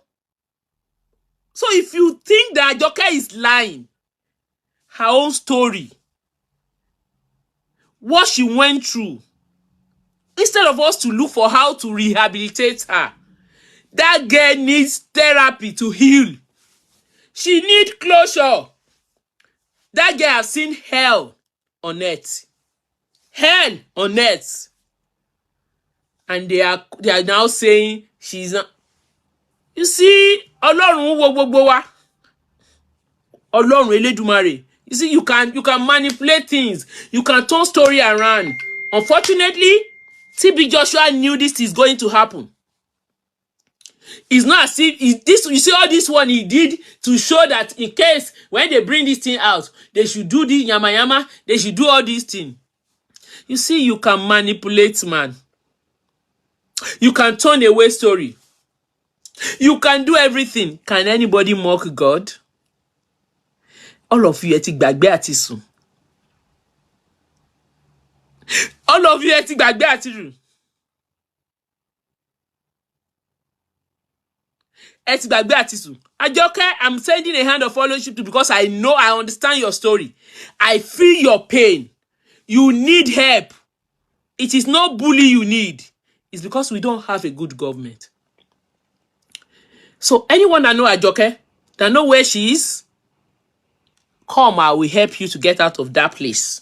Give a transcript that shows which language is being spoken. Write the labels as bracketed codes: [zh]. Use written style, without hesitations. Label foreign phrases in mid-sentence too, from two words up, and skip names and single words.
[en] So if you think that Ajoke is lying, her own story, what she went through, instead of us to look for how to rehabilitate her, that girl needs therapy to heal. She needs closure. That girl has seen hell on earth. Hell on earth. And they are now saying she's not. You see, [yo] Ọlọ́run wo gbogbo wa. Ọlọ́run Elédùmarè. [en] You see, you can manipulate things. You can turn story around. Unfortunately, TB Joshua knew this is going to happen. It's not as if this. You see all this one he did to show that in case when they bring this thing out, they should do this yama yama. They should do all these things. You see, you can manipulate, man. You can turn away story. You can do everything. Can anybody mock God? All of you [yo] eti gbàgbé àti sùn. [en] All of you [yo] eti gbàgbé àti rù. Eti gbàgbé àti sùn. [en] Ajoke, I'm sending a hand of fellowship to because I know, I understand your story. I feel your pain. You need help. It is not bully you need. It's because we don't have a good government. So anyone that know Ajoke, that know where she is, come, I will help you to get out of that place.